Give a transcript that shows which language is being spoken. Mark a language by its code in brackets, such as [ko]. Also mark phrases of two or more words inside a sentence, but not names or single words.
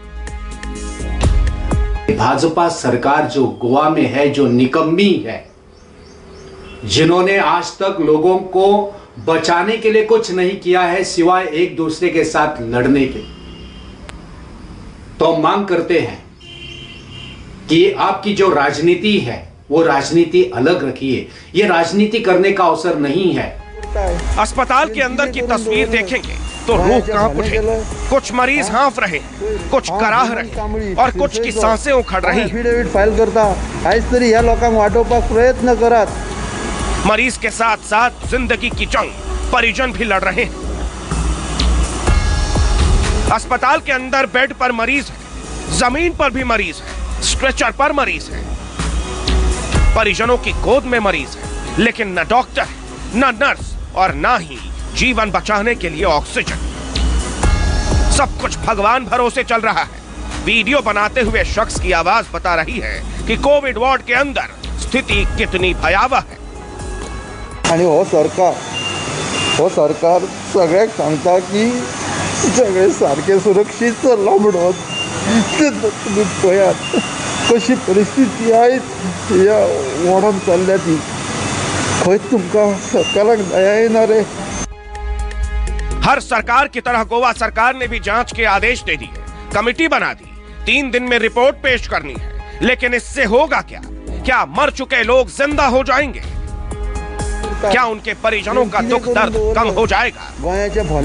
[hi] भाजपा सरकार जो गोवा में है, जो निकम्मी है, जिन्होंने आज तक लोगों को बचाने के लिए कुछ नहीं किया है सिवाय एक दूसरे के साथ लड़ने के, तो मांग करते हैं कि आपकी जो राजनीति है वो राजनीति अलग रखिए। ये राजनीति करने का अवसर नहीं है। अस्पताल के अंदर की तस्वीर देखेंगे तो रूह कांप उठेगी। कुछ मरीज हाँफ रहे हैं, कुछ कराह रहे हैं और कुछ की सांसें उखड़ रही हैं। [en] affidavit file [kok] करता आयज तरी ह्या लोकांक वाटोवपाक प्रयत्न करात। [hi] मरीज के साथ साथ जिंदगी की जंग परिजन भी लड़ रहे हैं। अस्पताल के अंदर बेड पर मरीज है, जमीन पर भी मरीज है, स्ट्रेचर पर मरीज है, परिजनों की गोद में मरीज है, लेकिन न डॉक्टर, न नर्स और न ही जीवन बचाने के लिए ऑक्सीजन। सब कुछ भगवान भरोसे चल रहा है। वीडियो बनाते हुए शख्स की आवाज बता रही है कि [en] Covid ward [hi] के अंदर स्थिति कितनी भयावह है। [kok] आणि हो सरकार सगळ्याक सांगता की सगळे सारखे सुरक्षीत चल्ला म्हणून तुम्ही पळयात कशी परिस्थिती आयज ह्या वार्डान चल्ल्या ती। खंय तुमकां सरकाराक दया येना रे। [hi] हर सरकार की तरह गोवा सरकार ने भी जांच के आदेश दे दिए, कमेटी बना दी, 3 दिन में रिपोर्ट पेश करनी है। लेकिन इससे होगा क्या? क्या मर चुके लोग जिंदा हो जाएंगे? क्या उनके परिजनों का दुख दर्द कम हो जाएगा?